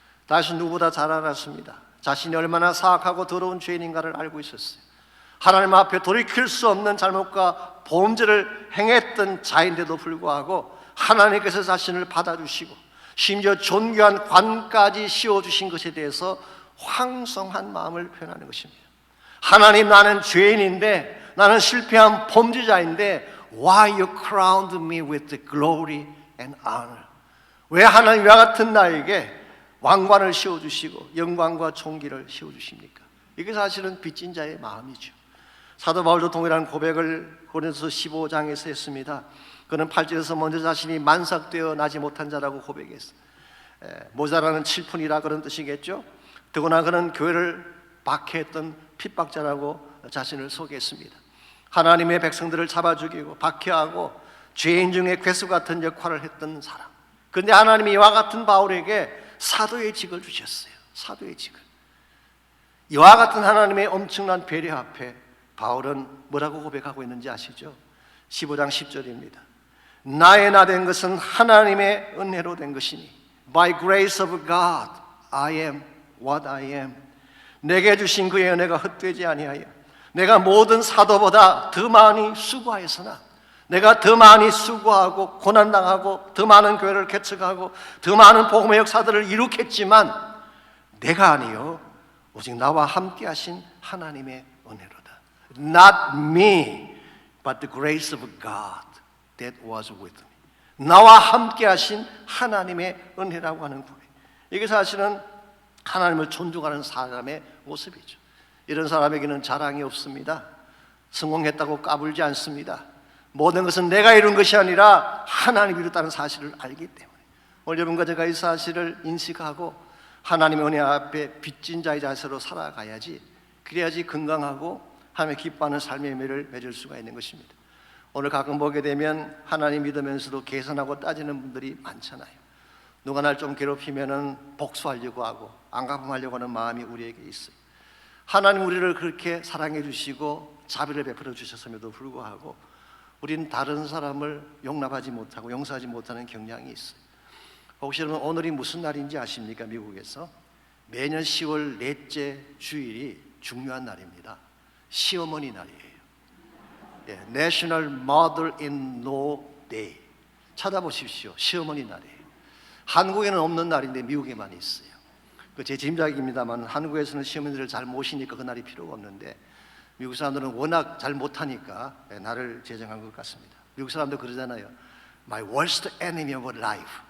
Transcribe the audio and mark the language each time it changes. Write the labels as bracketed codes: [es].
[ko] 다윗은 누구보다 잘 알았습니다. 자신이 얼마나 사악하고 더러운 죄인인가를 알고 있었어요. 하나님 앞에 돌이킬 수 없는 잘못과 범죄를 행했던 자인데도 불구하고 하나님께서 자신을 받아주시고 심지어 존귀한 관까지 씌워주신 것에 대해서 황송한 마음을 표현하는 것입니다. 하나님, 나는 죄인인데, 나는 실패한 범죄자인데 [en] Why you crowned me with the glory and honor? [ko] 왜 하나님 이와 같은 나에게 왕관을 씌워주시고 영광과 존귀를 씌워주십니까? 이게 사실은 빚진 자의 마음이죠. 사도 바울도 동일한 고백을 고린도서 15장에서 했습니다. 그는 8절에서 먼저 자신이 만삭되어 나지 못한 자라고 고백했어요. 모자라는 칠푼이라 그런 뜻이겠죠. 더구나 그는 교회를 박해했던 핍박자라고 자신을 소개했습니다. 하나님의 백성들을 잡아 죽이고 박해하고 죄인 중에 괴수 같은 역할을 했던 사람. 그런데 하나님이 이와 같은 바울에게 사도의 직을 주셨어요. 사도의 직을. 이와 같은 하나님의 엄청난 배려 앞에 바울은 뭐라고 고백하고 있는지 아시죠? 15장 10절입니다. 나의 나 된 것은 하나님의 은혜로 된 것이니 [en] By grace of God I am what I am. [ko] 내게 주신 그의 은혜가 헛되지 아니하여 내가 모든 사도보다 더 많이 수고하였으나, 내가 더 많이 수고하고 고난당하고 더 많은 교회를 개척하고 더 많은 복음의 역사들을 이룩했지만 내가 아니요 오직 나와 함께 하신 하나님의 은혜로다. [en] Not me, but the grace of God that was with me. [ko] 나와 함께 하신 하나님의 은혜라고 하는 고백. 이게 사실은 하나님을 존중하는 사람의 모습이죠. 이런 사람에게는 자랑이 없습니다. 성공했다고 까불지 않습니다. 모든 것은 내가 이룬 것이 아니라 하나님이 이뤘다는 사실을 알기 때문에 오늘 여러분과 제가 이 사실을 인식하고 하나님의 은혜 앞에 빚진 자의 자세로 살아가야지, 그래야지 건강하고 하나님의 기뻐하는 삶의 의미를 맺을 수가 있는 것입니다. 오늘 가끔 보게 되면 하나님 믿으면서도 계산하고 따지는 분들이 많잖아요. 누가 날 좀 괴롭히면은 복수하려고 하고 안갚음하려고 하는 마음이 우리에게 있어요. 하나님 우리를 그렇게 사랑해 주시고 자비를 베풀어 주셨음에도 불구하고 우리는 다른 사람을 용납하지 못하고 용서하지 못하는 경향이 있어요. 혹시 여러분 오늘이 무슨 날인지 아십니까? 미국에서 매년 10월 넷째 주일이 중요한 날입니다. 시어머니 날이에요. [en] National Mother-in-Law Day. [ko] 찾아보십시오. 시어머니 날이에요. 한국에는 없는 날인데 미국에만 있어요. 제 짐작입니다만 한국에서는 시어머니들을 잘 모시니까 그 날이 필요가 없는데 미국 사람들은 워낙 잘 못하니까 날을 제정한 것 같습니다. 미국 사람도 그러잖아요. [en] My worst enemy of life.